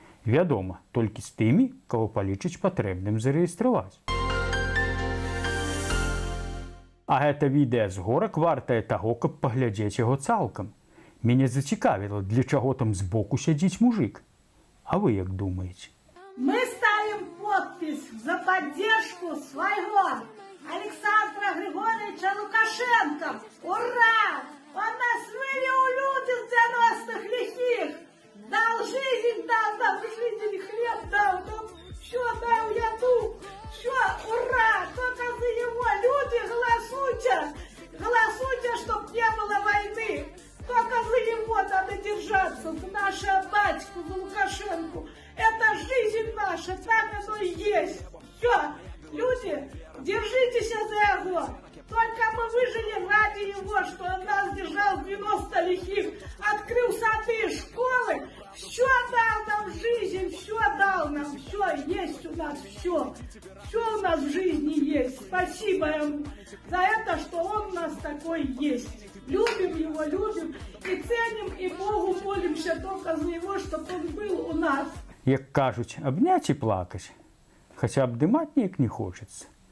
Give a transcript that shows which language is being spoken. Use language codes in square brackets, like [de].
[be] Вядома, толькі з тымі, каго палічыць патрэбным зарэгістраваць. А гэта відэа з горак вартае таго, каб паглядзець яго цалкам. Мяне зацікавіла, для чаго там збоку сядзіць мужик. А вы як думаеце? [ru] Мы ставим подпись за поддержку своего Александра Григорьевича Лукашенко. Ура! Он нас вывел люди с 90-х лихих. Дал жизнь, дал нам жизнь, хлеб дал, нам все дал яду. Все, ура! Только за него люди голосуйте! Голосуйте, чтоб не было войны! Только за него надо держаться, за нашего батьку, за Лукашенко. Это жизнь наша, так оно и есть. Все, люди, держитесь за его. Только мы выжили ради него, что он нас держал в 90 лихих, открыл сады, школы, все дал нам в жизнь, все дал нам, все есть у нас, все у нас в жизни есть. Спасибо ему за это, что он у нас такой есть. Любим его, любим и ценим, и Богу молимся только за него, чтобы он был у нас. [be] Як кажуць, абняць і плакаць. Хаця абдымаць неяк не хочацца.